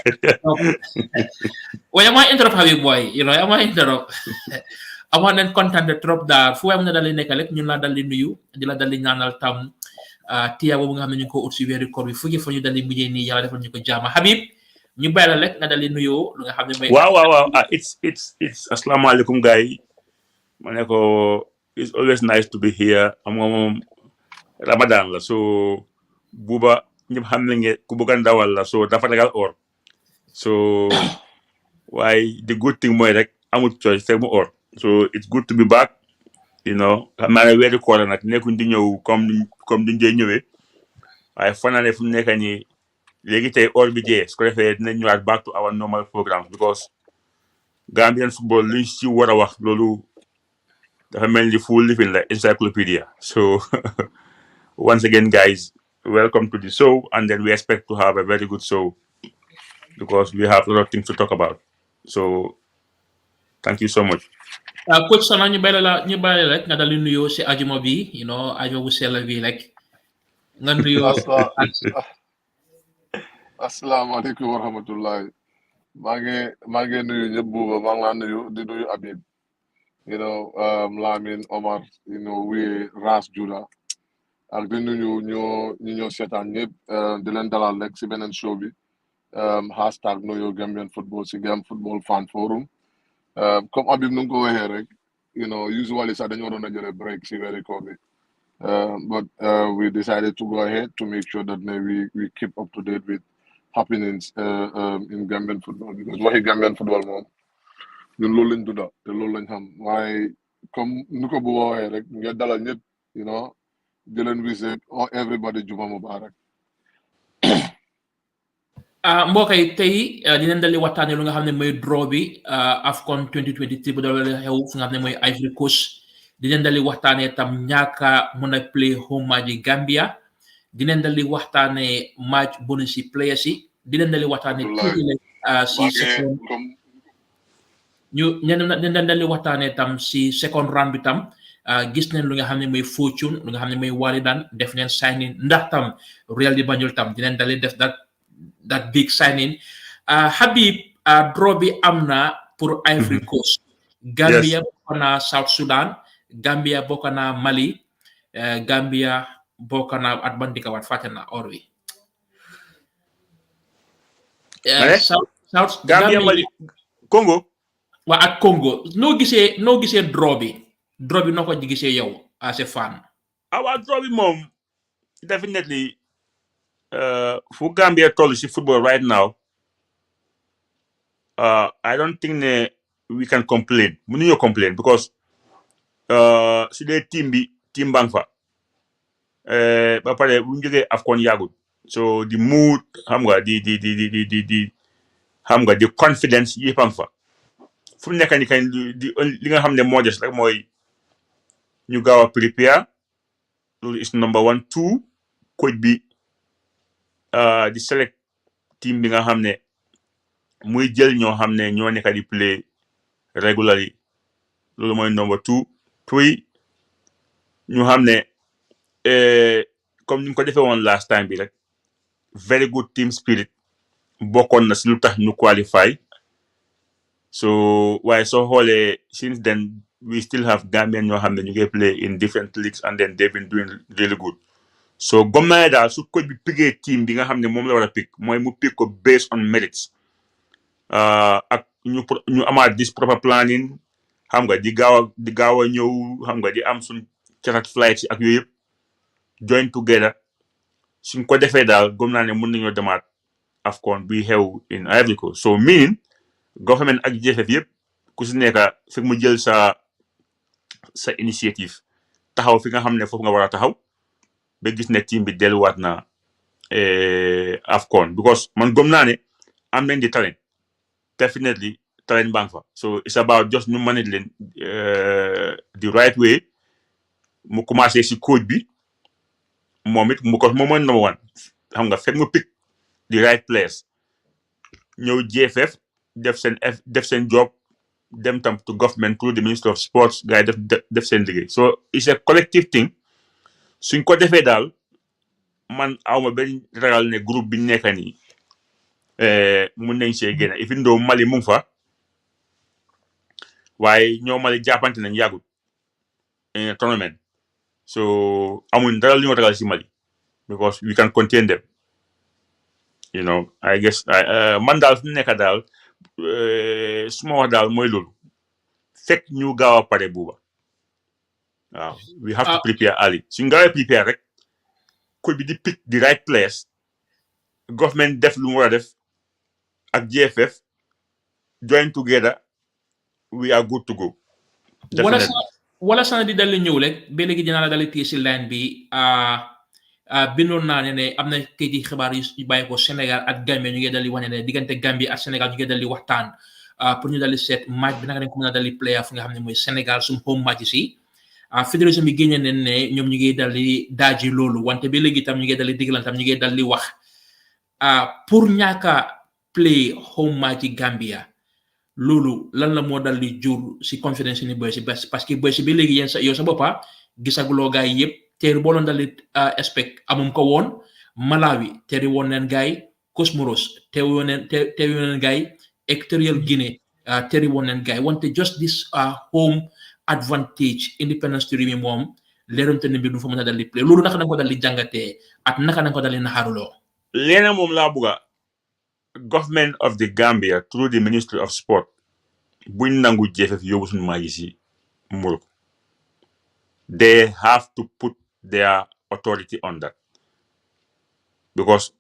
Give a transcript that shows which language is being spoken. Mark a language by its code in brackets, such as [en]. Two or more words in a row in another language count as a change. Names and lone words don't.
[wo] waaye amaa interrupt Habib boy amaa interrupt amoon nañ kontaan [fr] de trop [wo] daal fu waay mën a dal di nekk rek ñun laa dal di nuyu di la dal di ñaanal tam tiya boobu nga xam ne ñu ngi ko ut si weeru koor bi fu fa ñu dal di mujjee nii yàlla defal ñu ko jaama Habib ñu bàyyi la rek nga dal di nuyoo lu nga xam ne mooy. waaw it's asalaamaaleykum gars yi ma ne ko [en] it's always nice to be here [wo] am nga moom Ramadan la so buuba ñëpp xam nañ ne ku bëgg a ndawal la so dafa ragal or so waaye [en] the good thing [wo] mooy rek amul choice te mu or so [en] it's good to be back [wo] xam naa ne weeru koor la nag nekkuñ di ñëw comme duñ dee ñëwee waaye fan naa ne fu mu nekk nii léegi tey or bi jee su ko defee dinañ ñëwaat [en] back to our normal programme because Gambian football [wo] luñ si war a wax loolu dafa mel ni [en] full living la encyclopedia so once again guys welcome to the show and then we expect to have a very good show because we have a lot of things to talk about so thank you so much. [wo] Coach Sana ñu bàyyi la rek nga dal di nuyoo si ajuma bi ajuma bu sell bi rek nga nuyoo. [ar] السلام عليكم ورحمة الله [wo] maa ngi nuyu ñëpp buuba maa ngi laa nuyu di nuyu Habib Lamin Omar Wee Ras Juda ak di nuyu ñoo seetaan ñëpp di leen dalal rek si beneen show bi hashtag nuyu [en] Gambian football [wo] si Gam Football Fan Forum comme Habib nu ko waxee rek usually sax dañu waroon a jëlee break si weeri koor bi [en] but we decided to go ahead to make sure that we keep up to date with happenings in Gambian football because [wo] waxi [en] Gambian football [wo] moom ñun loolu lañ dunda te loolu lañ xam waaye comme nu ko bu waxee rek nga dalal ñëpp di leen wis everybody [ar] جمعة مبارك. [wo] mbokk yi tey dinañ dal di waxtaanee lu nga xam ne mooy draw bi AFCON 2023 bu doon xew fu nga xam ne mooy Ivory Coast dinañ dal di waxtaanee tam ñaaka mën a [en] play home match [wo] yi Gambia dinañ dal di waxtaanee [en] match bonus [wo] yi players yi dinañ dal di waxtaanee tuuti si second dinañ dal di waxtaanee tam si [en] second round [wo] bi tam gis nañ lu nga xam ne mooy fortune lu nga xam ne mooy Walidan def neen signing ndax tam Real di Banjul tam dinañ dal di def [en] that big signing [wo] Habib draw bi am na pour Ivory Coast Gambia bokk na South Sudan Gambia bokk na Mali Gambia bokk na at ban dika wat fàtte na or wi South Gambia Mali Congo waa ak Congo noo gisee draw bi noo ko gisee yow [en] as a fan [wo] waaw draw bi moom definitely fu Gambia toll si football [en] right now I don't think [wo] ne [en] we can complain [wo] mënuñoo complain because si dee team bang fa ba pare bu ñu jógee AFCON yàggul so [en] the mood [wo] xam nga di xam nga di confidence yëpp am fa fu mu nekk ni kañ li nga xam ne moo des rek mooy ñu gaaw a prepare loolu [en] is number 1 2 [wo] coach bi di [en] select team [wo] bi nga xam ne muy jël ñoo xam ne ñoo nekk di [en] play regularly [wo] loolu mooy number 2 3 ñu xam ne comme ni ñu ko defee woon [en] last time [wo] bi rek [en] very good team spirit [wo] bokkoon na si lu tax ñu qualify so waaye soo xoolee [en] since then we still have Gambian [wo] ñoo xam ne ñu ngi [en] play in different leagues and then they've been doing really good so [wo] gom naa daal su coach bi piggee team bi nga xam ne moom la war a pick mooy mu pick ko based on merits ak ñu amaat [en] this proper planning [wo] xam nga di gaaw a ñëw xam nga di am suñ carat flights ak yooyu yëpp [en] join together [wo] suñ ko defee daal gom naa ne mën nañoo demaat AFCON bi xew [en] in Ivory Coast so meaning government [wo] ak JFF yëpp ku si nekk fekk mu jël sa initiative taxaw fi nga xam ne foofu nga war a taxaw ba gis ne team bi delluwaat na AFCON because man gom naa ne am nañ di talent definitely talent bang fa [en] so it's about just [wo] ñu manage leen [en] the right [wo] way mu commencé si coach bi moom it mu ko moom mooy [en] number one [wo] xam nga fekk mu [en] pick the right players [wo] ñëw GFF def seen job dem tam [en] to government through the Minister of Sports [wo] gars yi def seen liggéey [en] so it's a collective thing [wo] suñ ko defee daal man awma benn ragal ne groupe bi nekk nii mun nañ see génn [en] even though [wo] Mali mu ngi fa waaye ñoo Mali jàppante nañ yàggut tournament so amuñ dara li ñu ragal si Mali [en] because we can contain them you know I guess [wo] man daal fu nekk daal suma wax daal mooy loolu fekk ñu gaaw a pare buuba waaw [en] we have to prepare early [wo] suñ gaawee prepare rek coach bi di [en] pick the right players government [wo] def lu mu war a def ak GFF [en] join together we are good to go [wo] wala sana di dal ñëw rek ba léegi dinaa la dal téye si line bi bindoon naa ne am na kayiti xibaar yu bàyyi ko Sénégal ak Gambie ñu ngi dal di wane ne diggante Gambie ak Sénégal ñu ngi dal di waxtaan pour ñu dal di seet match bi naka dañ ko mën a dal di player fu nga xam ne mooy Sénégal suñu home match si fédération bi génne nañ ne ñoom ñu ngi dal di daaji loolu wante ba léegi tam ñu ngi dal di diggalan tam ñu ngi dal di wax pour ñaaka [en] play home match [wo] yi Gambia loolu lan la moo dal di jur si confidence ni boy si [fr] parce que [wo] boy si ba léegi yéen sa yow sa boppa gisaguloo gaay yëpp teeri boo doon dal di expect amum ko woon Malawi teeri woon neen gaay Comoros teeri woon neen gaay Equatorial Guinée teeri woon neen gaay wante [en] just this home advantage independence [wo] to mi moom leeramte ne bi du fa mën a dal di play loolu naka na ko dal di jàngatee ak naka na ko dal di naxaaruloo leena moom laa bugga [en] government of the Gambia through the Ministry of Sport [wo] buñ nangu GFF yóbbu suñu maa yi si Morocco [en] they have to put their authority on that because